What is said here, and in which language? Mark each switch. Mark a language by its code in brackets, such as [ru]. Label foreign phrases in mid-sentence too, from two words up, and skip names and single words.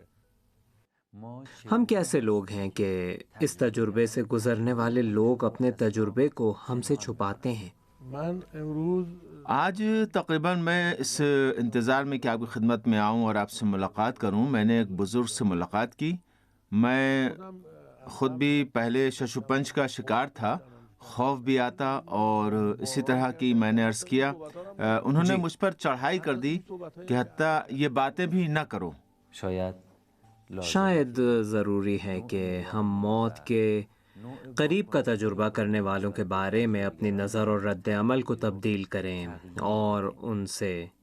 [ur] ہم کیسے لوگ ہیں کہ اس تجربے سے گزرنے والے لوگ اپنے تجربے کو ہم سے چھپاتے ہیں؟ آج تقریباً میں اس انتظار میں کہ آپ کی خدمت میں آؤں اور آپ سے ملاقات کروں، میں نے ایک بزرگ سے ملاقات کی۔ میں خود بھی پہلے شش و پنج کا شکار تھا، خوف بھی آتا، اور اسی طرح کی میں نے عرض کیا، انہوں نے مجھ پر چڑھائی کر دی کہ حتیٰ یہ باتیں بھی نہ کرو۔ شاید ضروری ہے کہ ہم موت کے قریب کا تجربہ کرنے والوں کے بارے میں اپنی نظر اور رد عمل کو تبدیل کریں اور ان سے